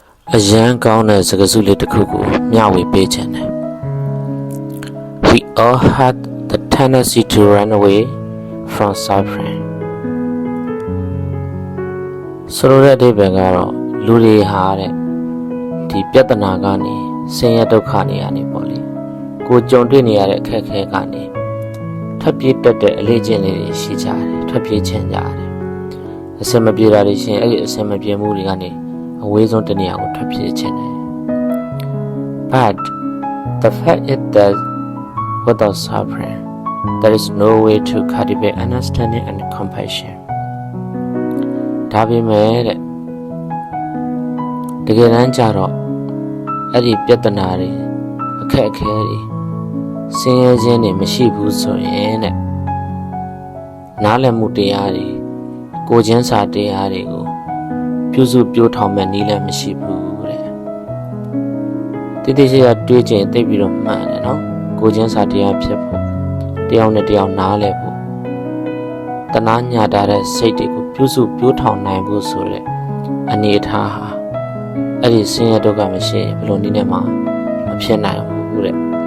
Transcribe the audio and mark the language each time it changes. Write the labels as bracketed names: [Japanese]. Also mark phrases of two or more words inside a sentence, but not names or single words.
[Burmese] အရန်ကောင်းတဲ့စကားစုလေးတစ်ခုကိုမျှဝေပေးချင်တယ် [English] We all had the tendency to run away from suffering [Burmese] ဆိုလို တဲ့အဓိပ္ပာယ်ကတော့လူတွေဟာတဲ့ဒီပြဿနာကနေဆင်းရဲဒုက္ခတွေကနေပေါ့လေကို ကြုံတွေ့နေရတဲ့အခက်အခဲကနေထွက်ပြေးတတ်တဲ့အလေးကျင့်လေးတွေရှိကြတယ်ထွက်ပြေးချင်ကြတယ်အစမပြေတာတွေရှင်အဲ့ဒီအစမပြေမှုတွေကနေအဝေးဆုံးတနေရာကိုထွက်ပြေးချင်တယ် [English] But the fact is that without suffering there is no way to cultivate understanding and compassion [Burmese] ဒါပေမဲ့တဲ့ တကယ်တမ်းကျတော့အဲ့ဒီပြဿနာတွေအခက်အခဲတွေဆင်းရဲခြင်းတွေမရှိဘူးဆိုရင်တဲ့နားလည် မှုတရားတွေကိုချင်းစာတရားတွေကိုပြုစုပြောင်းထောင်မဲ့နည်းလည်းမရှိဘူးတဲ့တိတိကျကျတွေးကျင်သိပြီးတော့မှန်တယ်နော်ကိုချင်းစာတရားဖြစ်ဖို့တယောက်နဲ့တယောက်နားလည်ဖို့တနာညာတာတဲ့စိတ်တွေကိုပြုစုပြောင်းထောင်နိုင်ဖို့ဆိုတဲ့အနေအထားဟာအဲ့ဒီဆင်းရဲဒုက္ခမရှိဘယ်လိုနည်းနဲ့မှမဖြစ်နိုင်ဘူးတဲ့